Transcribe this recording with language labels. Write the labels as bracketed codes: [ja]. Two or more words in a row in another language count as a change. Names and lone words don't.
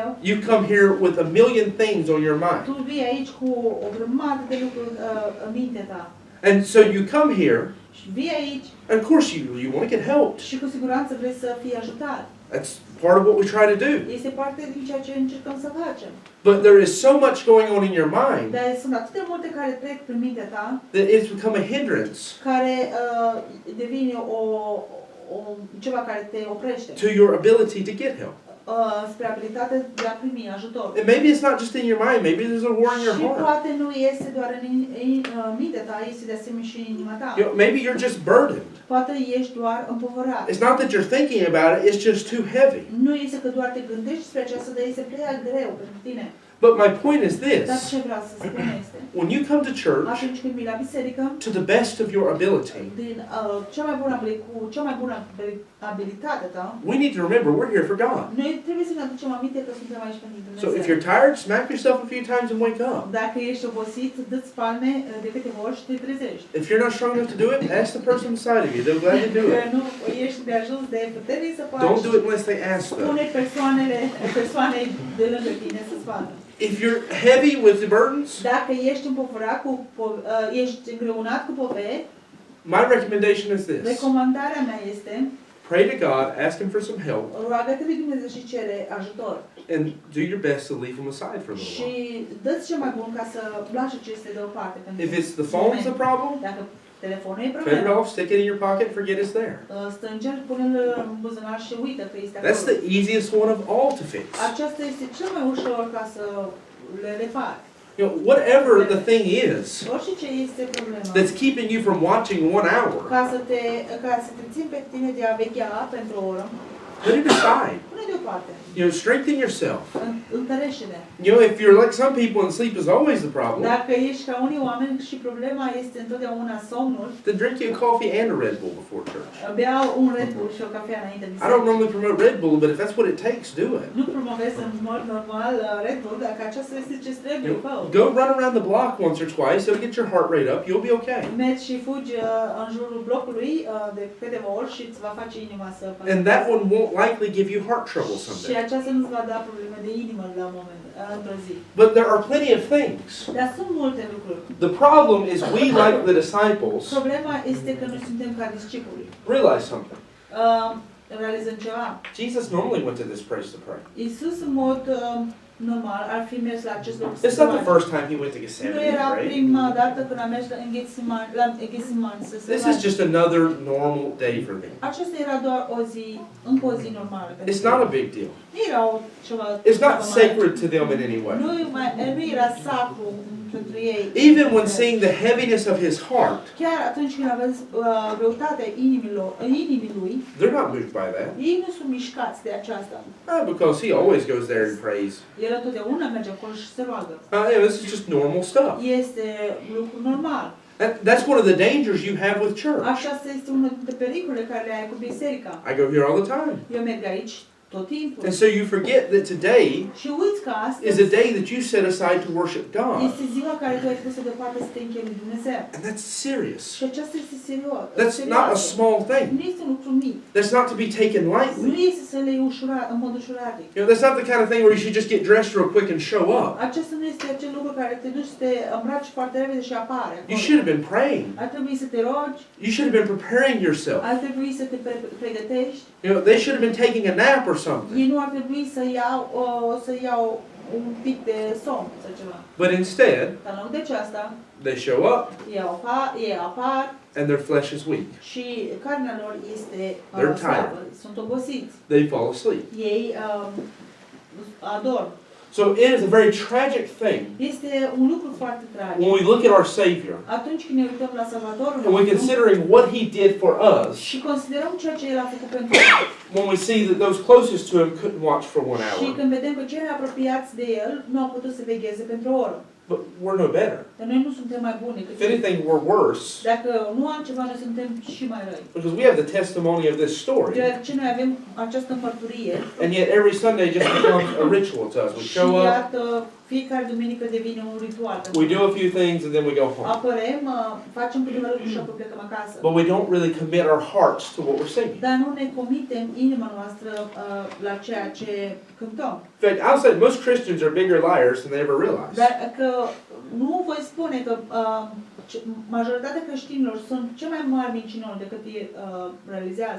[en] you come here with a million things on your mind. [ro] tu vii aici cu o grămadă de lucruri în mintea ta. [en] And so you come here [ro] Și vii aici. [en] And of course you want to get helped. [ro] Și cu siguranță vrei să fii ajutat. [en] That's part of what we try to do. [ro] Este parte din ceea ce încercăm să facem. [en] But there is so much going on in your mind [ro] Dar sunt atât de multe care trec prin mintea ta, [en] that it's become a hindrance [ro] care devine ceva care te oprește. [en] to your ability to get help. [ro] Spre abilitatea de a primi ajutor. [en] And maybe it's not just in your mind, maybe there's a war in your [ro] Și [en] heart. [ro] poate nu este doar în mintea ta, este de asemenea și în inima ta. [en] You know, maybe you're just burdened. [ro] Poate ești doar împovărat. [en] It's not that you're thinking about it, it's just too heavy. [ro] Nu este că doar te gândești despre aceasta, dar este prea greu pentru tine. [en] But my point is [ro] Dar [en] this. [ro] ce vreau să spun este, [en] When you come to church, [ro] atunci când vii la biserică, [en] to the best of your ability, [ro] din cea mai bună abilitate ta, [en] we need to remember we're here for God. [ro] noi trebuie să ne aducem aminte că suntem aici pentru Dumnezeu. [en] So if you're tired, smack yourself a few times and wake up. [ro] Dacă ești obosit, dă-ți palme de câteva ori și te trezești. [en] If you're not strong enough to do it, ask the person beside of you. They'll gladly do [ro] Că [en] it. [ro] nu ești de ajuns de puternic să faci. [en] Don't do it unless they ask them. [ro] Spune persoanei de lângă tine să-ți facă. [en] If you're heavy with the burdens, [ro] Dacă ești împovărat ești îngreunat cu poveri, [en] my recommendation is this. [ro] recomandarea mea este [en] Pray to God, ask Him for some help, [ro] roagă-te lui Dumnezeu și cere ajutor. [en] and do your best to leave Him aside for a little [ro] Și [en] while. [ro] dă-ți ce mai bun ca să lași ce este deoparte. [en] If it's the phone's the problem, [ro] Dacă telefonul e [en] turn it [ro] problema, [en] off, stick it in your pocket, forget it's there. [ro] strânge-l, pune-l în buzunar și uită că este [en] That's [ro] acolo. [en] the easiest one of all to fix. [ro] Aceasta este cel mai ușor ca să le repari. [en] You know, whatever the thing is [ro] Orice ce este problema. [en] that's keeping you from watching 1 hour, [ro] Ca să te țin pe tine de a veghea pentru o oră, [en] put it aside. [ro] pune deoparte. [en] You know, strengthen yourself. [ro] Întărește-te. [en] You know, if you're like some people and sleep is always the problem, [ro] Dacă ești ca unii oameni și problema este întotdeauna somnul, [en] then drink you a coffee and a Red Bull before church. [ro] bea un Red Bull și o cafea înainte de [en] I don't [ro] biserică. [en] normally promote Red Bull, but if that's what it takes, do it. [ro] Nu promovez în mod normal Red Bull, dacă aceasta este ce trebuie, fă. [en] Go run around the block once or twice, it'll get your heart rate up, you'll be okay. [ro] Mergi și fugi în jurul blocului de câteva ori și îți va face inima să [en] And that one won't likely give you heart trouble [ro] și [en] someday. [ro] aceasta nu-ți va da probleme de inimă la un moment, într-o zi. [en] But there are plenty of things. [ro] Dar sunt multe lucruri. [en] The problem is we, like the disciples, [ro] Problema este că noi suntem ca discipuli. [en] realize something. [ro] Realizăm ceva. [en] Jesus normally went to this place to pray. [ro] Iisus în mod normal ar fi mers la acest loc. [en] It's not the first time he went to [ro] Nu [en] Gethsemane, [ro] era [en] right? [ro] prima dată când a mers în Ghesimani să se [en] This is [ro] roage. [en] just another normal day for them. [ro] Aceasta era doar încă o zi normală. pentru [en] It's [ro] ei. [en] not a big deal. [ro] Nu era ceva [en] It's not [ro] mare. [en] sacred to them in any way. [ro] Nu era sacru pentru ei. [en] Even when seeing the heaviness of his heart, [ro] Chiar atunci când aveți greutatea inimii lui, [en] they're not moved by that. [ro] ei nu sunt mișcați de aceasta. [en] Because he always goes there and prays. [ro] El întotdeauna merge acolo și se roagă. [en] Yeah, this is just normal stuff. [ro] Este lucru normal. [en] That's one of the dangers you have with church. [ro] Aceasta este unul dintre pericolele care le ai cu biserica. [en] I go here all the time. [ro] Eu merg aici tot timpul. [en] And so you forget that today [ro] Și uiți că [en] is [ro] astăzi [en] a day that you set aside to worship God. [ro] este ziua care tu ai pus-o deoparte să te închini lui Dumnezeu. [en] And that's serious. [ro] Și aceasta este serios. [en] That's not a small thing. [ro] Nu este un lucru mic. [en] That's not to be taken [ro] Nu [en] lightly. [ro] este să le iei în mod ușuratic. [en] You know, that's not the kind of thing where you should just get dressed real quick and show up. [ro] Acesta nu este acel lucru care te duci să te îmbraci foarte repede și apare acolo. [en] You should have been praying. [ro] Ar trebui să te rogi, [en] You should have been preparing yourself. [ro] ar trebui să te pregătești. [en] You know, they should have been taking a nap or something. [ro] Ei nu ar trebui să iau un pic de somn sau ceva. [en] But instead, [ro] Dar în loc de aceasta, [en] they show up [ro] ei apar [en] and their flesh is weak. [ro] și carnea lor este [en] They're [ro] slabă, [en] tired. [ro] sunt obosiți. [en] They fall asleep. [ro] Ei adorm. [en] So it is a very tragic thing [ro] Este un lucru foarte tragic. [en] when we look at our Savior [ro] Atunci când ne uităm la Salvatorul [en] and we're considering what He did for us, [ro] și considerăm ceea ce El a făcut pentru noi. [en] when we see that those closest to Him couldn't watch for 1 [ro] Și [en] hour. [ro] când vedem că cei mai apropiați de El nu au putut să vegheze pentru o oră. [en] But we're no better. [ro] Dar noi nu suntem mai buni [en] If [ro] decât ei. [en] anything, we're worse [ro] Dacă nu altceva, noi suntem și mai răi. [en] because we have the testimony of this story. [ro] Deoarece noi avem această mărturie [en] And yet every Sunday just becomes a ritual to us. We [ro] și [en] show up, [ro] iată, fiecare duminică devine un ritual. [en] we do a few things, and then we go home. [ro] Apărem, facem câteva lucruri și apoi plecăm acasă. [en] But we don't really commit our hearts to what we're singing. [ro] Dar nu ne comitem inima noastră la ceea ce cântăm. [en] In fact, I'll say most Christians are bigger liars than they ever realize. [ro] Dar că nu voi spune că majoritatea creștinilor sunt cei mai mari mincinoși decât ei realizează.